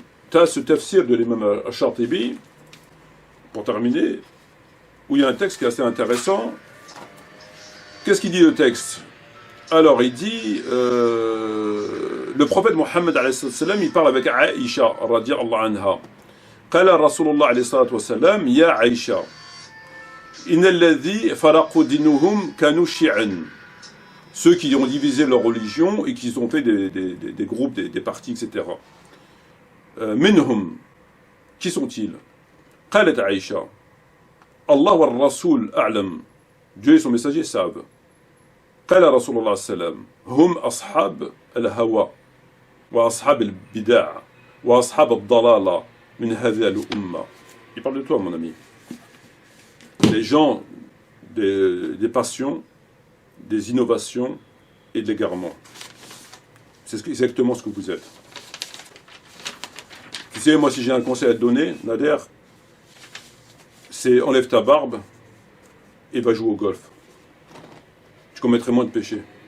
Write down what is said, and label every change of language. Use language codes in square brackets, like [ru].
[fr] Tu as ce tafsir de l'imam Ash-Shatibi, pour terminer, où il y a un texte qui est assez intéressant. Qu'est-ce qu'il dit le texte? Alors, il dit, le prophète Mohammed, il parle avec Aïcha, radiallahu anha. [ar] قال رسول الله عليه الصلاة والسلام يا عائشة إن الذي فرقوا دينهم كانوا شيعا. [fr] Ceux qui ont divisé leur religion et qui ont fait des groupes, des partis, etc. [ar] منهم, [fr] qui sont-ils? [ar] قالت عائشة الله والرسول أعلم. [fr] Dieu et son messager savent. [ar] قال رسول الله صلى الله عليه وسلم هم أصحاب الهوى وأصحاب البدع وأصحاب الضلالة من هذه الأمة. [fr] Il parle de toi, mon ami. Les gens des passions, des innovations et de l'égarement. C'est exactement ce que vous êtes. Tu sais, moi, si j'ai un conseil à te donner, Nader, c'est enlève ta barbe et va jouer au golf. Tu commettrais moins de péchés.